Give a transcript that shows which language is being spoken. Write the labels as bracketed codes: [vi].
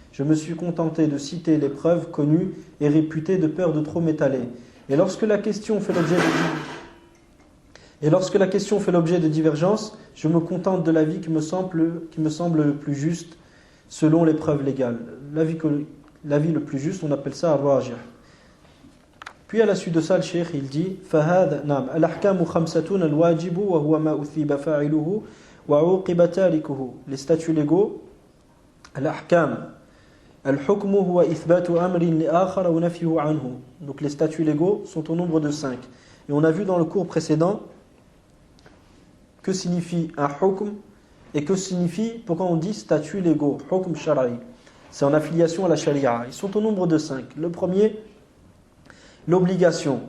[fr] Je me suis contenté de citer les preuves connues et réputées de peur de trop m'étaler. Et lorsque la question fait l'objet de divergence, je me contente de l'avis qui me semble le plus juste selon les preuves légales. L'avis le plus juste, on appelle ça ar-rajih. Puis à la suite de ça, le cheikh il dit [ar] فهذا نعم الأحكام خمسة الواجب وهو ما أثيب فاعله وعوقب تاركه. [fr] Les statuts légaux, [ar] الأحكام الحكم هو إثبات أمر لآخر ونفيه عنه. [fr] Donc les statuts légaux sont au nombre de 5. Et on a vu dans le cours précédent que signifie un hukm et que signifie, pourquoi on dit statuts légaux, hukm shara'i. C'est en affiliation à la sharia. Ils sont au nombre de 5. Le premier, l'obligation.